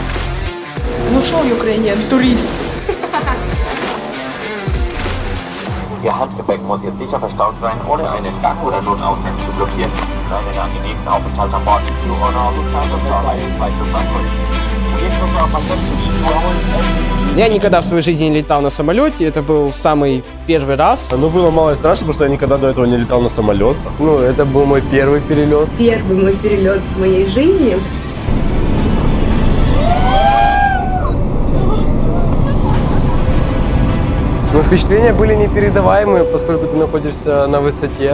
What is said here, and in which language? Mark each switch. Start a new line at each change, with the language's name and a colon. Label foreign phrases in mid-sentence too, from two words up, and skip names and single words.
Russian: Ну шо, Ukrainian, турист.
German: Ihr Handgepäck muss jetzt sicher verstaut sein, ohne einen Gang oder Notausgang zu blockieren. Seinen angenehmen Aufenthalt an Bord.
English: You on our Lufthansa Airlines flight to Frankfurt.
Russian: Я никогда в своей жизни не летал на самолете, это был самый первый раз. Ну, было мало и страшно, потому что я никогда до этого не летал на самолетах. Ну, это был мой первый перелет. Первый мой перелет в моей жизни. Но впечатления были непередаваемые, поскольку ты находишься на высоте.